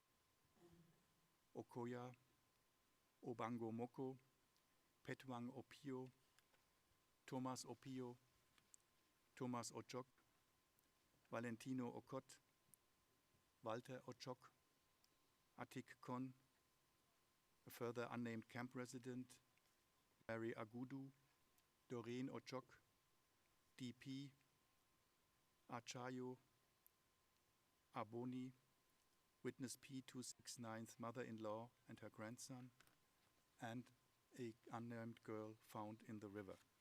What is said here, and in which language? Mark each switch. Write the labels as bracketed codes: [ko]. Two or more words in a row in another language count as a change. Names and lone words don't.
[en] Obango Moko, Petwang Opio, Thomas Opio, Thomas Ochok, Valentino Okot, Walter Ochok, Atik Kon, a further unnamed camp resident, Mary Agudu, Doreen Ochok, DP, Achayo, Aboni, witness P269's mother-in-law and her grandson, and an unnamed girl found in the river.